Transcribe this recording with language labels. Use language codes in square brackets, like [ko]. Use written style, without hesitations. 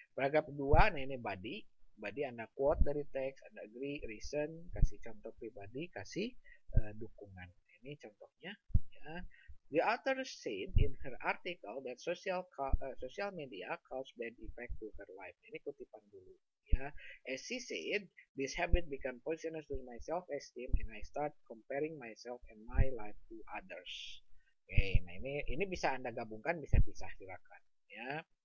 [id] Paragraf 2, nah ini body Anda quote dari teks, Anda agree, reason, kasih contoh pribadi, kasih dukungan. Ini contohnya ya. [en] The author said in her article that social media cause bad effect to her life. [id] Ini kutipan dulu ya. [en] As she said, this habit become poisonous to my self-esteem and I start comparing myself and my life to others. [id] Oke, nah ini bisa Anda gabungkan, bisa pisah, silakan ya.